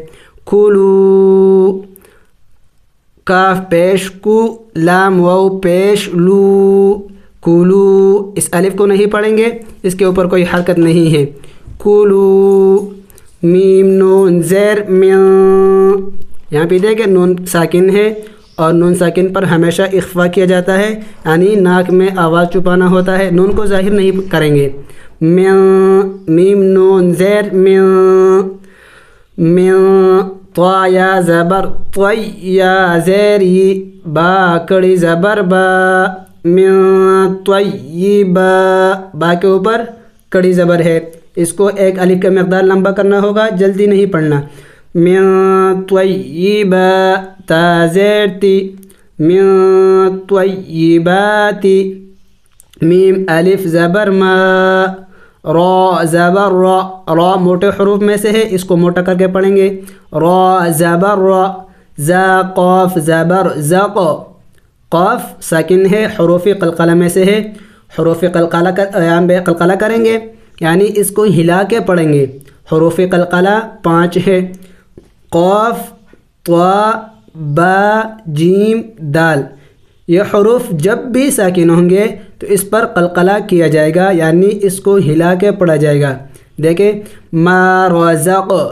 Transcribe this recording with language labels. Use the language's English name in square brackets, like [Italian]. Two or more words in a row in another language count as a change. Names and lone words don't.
[Urdu] کولو، کاف پیش کو، لام واو پیش لو، کولو، اس الف کو نہیں پڑھیں گے، اس کے اوپر کوئی حرکت نہیں ہے۔ کولو، میم نون زیر من، یہاں پہ دیکھیں نون ساکن ہے اور نون ساکن پر ہمیشہ اخفا کیا جاتا ہے، یعنی ناک میں آواز چھپانا ہوتا ہے، نون کو ظاہر نہیں کریں گے۔ من، میم نون زیر من، من، طا یا زبر طی، یا زیر ی، با کڑی زبر با، [Arabic] من طیبا، [Urdu] با کے اوپر کڑی زبر ہے، اس کو ایک الف کا مقدار لمبا کرنا ہوگا، جلدی نہیں پڑھنا۔ [Arabic] من طیبات [Urdu] تا زیر تی [Arabic] من طیبات [Urdu] میم الف زبر ما را زبر را را موٹے حروف میں سے ہے اس کو موٹا کر کے پڑھیں گے را زبر را زا قاف زبر زق قاف ساکن ہے حروف قلقلہ میں سے ہے حروف قلقلہ کریں گے یعنی اس کو ہلا کے پڑھیں گے حروف قلقلہ 5 ہے قاف طا با جیم دال یہ حروف جب بھی ساکن ہوں گے تو اس پر قلقلہ کیا جائے گا یعنی اس کو ہلا کے پڑھا جائے گا دیکھیں [Arabic] ما رزق